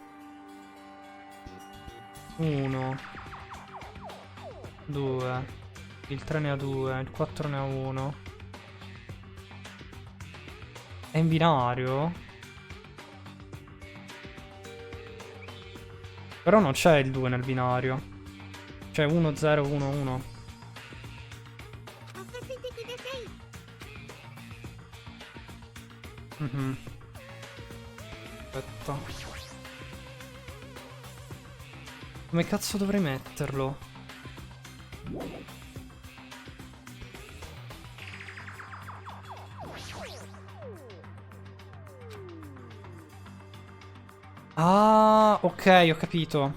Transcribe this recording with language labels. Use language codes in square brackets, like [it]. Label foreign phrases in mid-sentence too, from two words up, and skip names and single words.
[it] 1. 2. Il 3 ne ha 2, il 4 ne ha 1. È in binario? Però non c'è il 2 nel binario. C'è 1, 0, 1, 1. [ja] 任せてください。 [it] Mhm. Aspetta. Come cazzo dovrei metterlo? Ah, ok, ho capito.